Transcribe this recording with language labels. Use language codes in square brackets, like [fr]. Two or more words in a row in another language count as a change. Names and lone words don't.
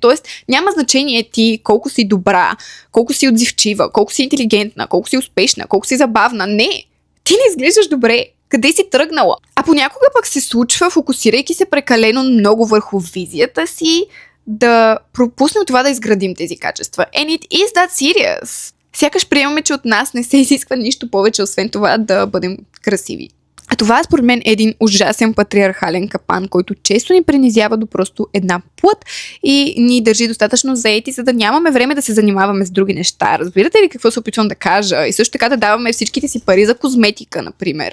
[bg] Тоест, няма значение ти колко си добра, колко си отзивчива, колко си интелигентна, колко си успешна, колко си забавна. Не! Ти не изглеждаш добре. Къде си тръгнала? А понякога пък се случва, фокусирайки се прекалено много върху визията си, да пропуснем това да изградим тези качества. [en] And it is that serious. [bg] Сякаш приемаме, че от нас не се изисква нищо повече, освен това да бъдем красиви. А това според мен е един ужасен патриархален капан, който често ни принизява до просто една плът и ни държи достатъчно заети, за да нямаме време да се занимаваме с други неща. Разбирате ли какво се опитвам да кажа? И също така да даваме всичките си пари за козметика, например.